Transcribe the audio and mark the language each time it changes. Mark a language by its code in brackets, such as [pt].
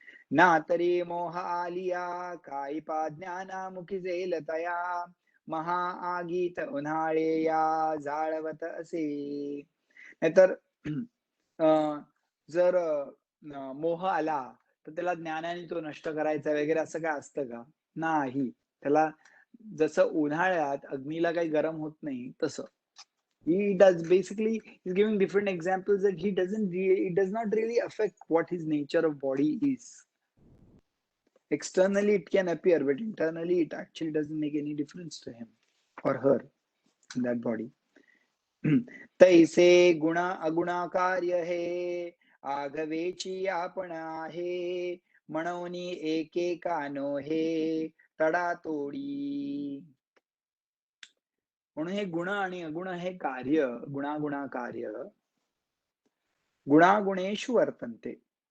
[mr] ना तरी मोह आलिया, काही पा ज्ञानामुखी जेल तया, महा आगीत उन्हाळे या जाळवत असे. नाहीतर जर मोह आला तर त्याला ज्ञानाने तो नष्ट करायचा वगैरे असं काय असतं का? नाही. त्याला जसं उन्हाळ्यात अग्नीला काही गरम होत नाही तसं. [en] He does basically, he's giving different examples that it does not really affect what his nature of body is. Externally it can appear, but internally it actually doesn't make any difference to him or her in that body. [mr] तैसे गुण अगुणाकार्य हे, आघवेची आपण आहे, म्हणून एकेका नोहे तडातोडी. म्हणून हे गुण आणि अगुण हे कार्य, गुणागुणाकार्य गुणागुणेषु वर्तन्ते.